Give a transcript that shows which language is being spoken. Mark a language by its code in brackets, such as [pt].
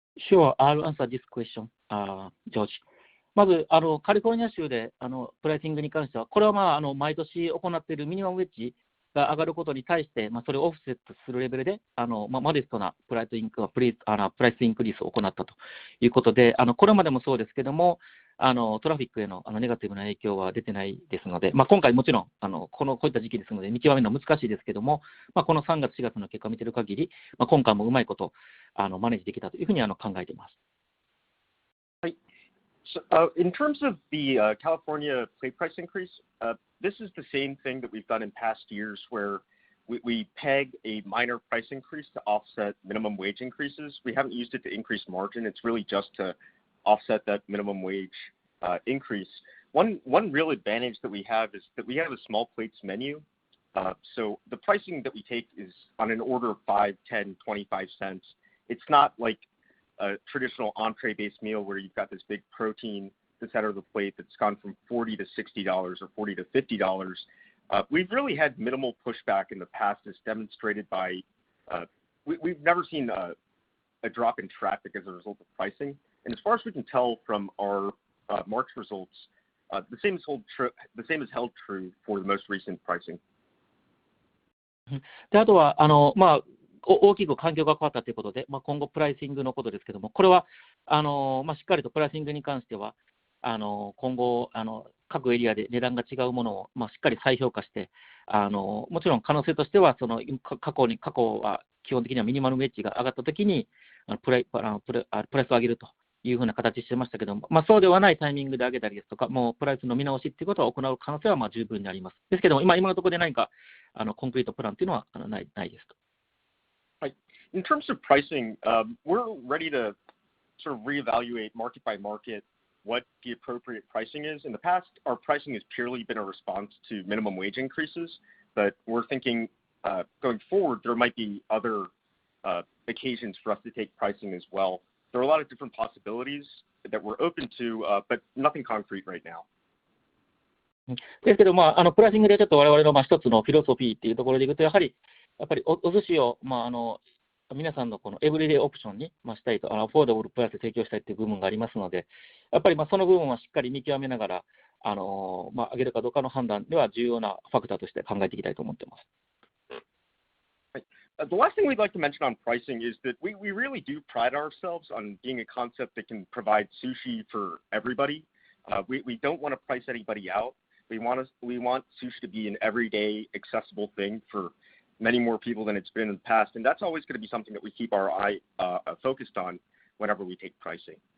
[en] Sure, I'll answer this question, George. [ja] まずカリフォルニア州でプライシングに関しては、これは毎年行っているミニマムウェッジが上がることに対して、それをオフセットするレベルでモデストなプライスインクリースを行ったということで、これまでもそうですけども、トラフィックへのネガティブな影響は出てないですので、今回もちろんこういった時期ですので見極めるのは難しいですけども、この3月4月の結果を見ている限り、今回もうまいことマネージできたというふうに考えています。 [en] So, in terms of the California plate price increase, this is the same thing that we've done in past years, where we peg a minor price increase to offset minimum wage increases. We haven't used it to increase margin. It's really just to offset that minimum wage increase. One real advantage that we have is that we have a small plates menu. So the pricing that we take is on an order of 5, 10, 25 cents. It's not like a traditional entree-based meal where you've got this big protein at the center of the plate that's gone from $40 to $60 or $40 to $50. We've really had minimal pushback in the past, as demonstrated by we've never seen a drop in traffic as a result of pricing. And as far as we can tell from our March results, the same is held true for the most recent pricing. [ja] であとは大きく環境が変わったということで、今後プライシングのことですけども、これはしっかりとプライシングに関しては、今後各エリアで値段が違うものを、しっかり再評価して、もちろん可能性としては、過去は基本的にはミニマルウェッジが上がったときにプライスを上げるというふうな形してましたけども、そうではないタイミングで上げたりですとか、もうプライスの見直しということを行う可能性は十分にあります。ですけども、今のところで何かコンクリートプランというのはないですと。 [en] Right. In terms of pricing, we're ready to sort of reevaluate market by market what the appropriate pricing is. In the past, our pricing has purely been a response to minimum wage increases, but we're thinking going forward, there might be other occasions for us to take pricing as well. There are a lot of different possibilities that we're open to, but nothing concrete right now. [ja] ですけど、プライシングでちょっと我々の一つのフィロソフィーっていうところでいくと、やっぱりお寿司を、皆さんのこのエブリデイオプションにしたいと、アフォーダブルプライスで提供したいという部分がありますので、やっぱりその部分はしっかり見極めながら、上げるかどうかの判断では重要なファクターとして考えていきたいと思っています。 [en] The last thing we'd like to mention on pricing is that we really do pride ourselves on being a concept that can provide sushi for everybody. We don't want to price anybody out. We want sushi to be an everyday accessible thing for many more people than it's been in the past, and that's always going to be something that we keep our eye focused on whenever we take pricing.